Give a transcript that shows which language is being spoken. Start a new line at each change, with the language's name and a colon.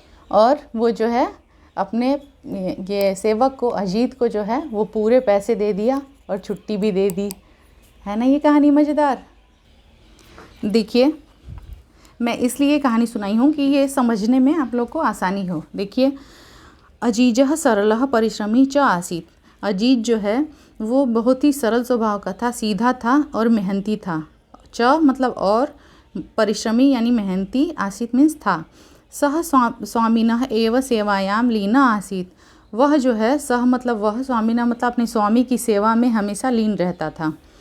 Hindi: और वो जो है अपने ये सेवक को, अजीत को जो है वो पूरे पैसे दे दिया और छुट्टी भी दे दी। है ना ये कहानी मज़ेदार? देखिए, मैं इसलिए कहानी सुनाई हूँ कि ये समझने में आप लोग को आसानी हो। देखिए,
Sanskrit: अजीजः सरलः परिश्रमी च आसीत।
Hindi: अजीत जो है वो बहुत ही सरल स्वभाव का था, सीधा था और मेहनती था। च मतलब और, परिश्रमी यानी मेहनती, आसीत मीन्स था।
Sanskrit: सह स्वामिनः एव सेवायाम लीना आसीत।
Hindi: वह जो है, सह मतलब वह, स्वामिनः मतलब अपने स्वामी की सेवा में हमेशा लीन रहता था।